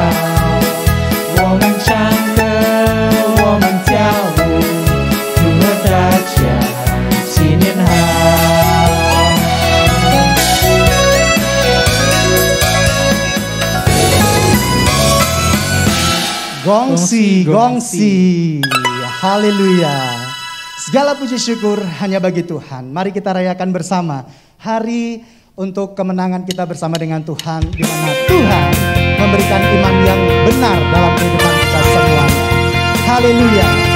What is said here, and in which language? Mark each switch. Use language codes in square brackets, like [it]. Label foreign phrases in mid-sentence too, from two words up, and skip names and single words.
[zh] 我们唱歌，我们跳舞，祝贺大家新年好。Gongsi, gongsi, [id] haleluya. Segala puji syukur hanya bagi Tuhan. Mari kita rayakan bersama hari untuk kemenangan kita bersama dengan Tuhan, di mana Tuhan memberikan iman yang benar dalam kehidupan kita semua. Haleluya.